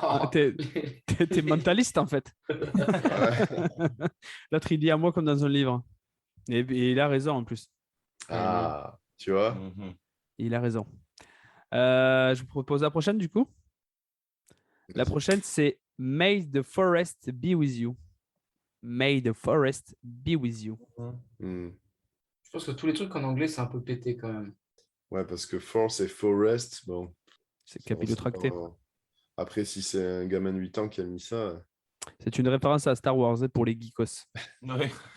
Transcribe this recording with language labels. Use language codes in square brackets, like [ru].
[fr] T'es mentaliste en fait. L'autre il dit à moi comme dans un livre. Et il a raison en plus. Tu vois. Il a raison. Je vous propose la prochaine du coup. La prochaine c'est [en] May the forest be with you. May the forest be with you. [fr] Je pense que tous les trucs en anglais c'est un peu pété quand même. Ouais, parce que force et forest, bon. C'est capillotracté. Après, si c'est un gamin de 8 ans qui a mis ça. C'est une référence à Star Wars pour les geekos. Ouais.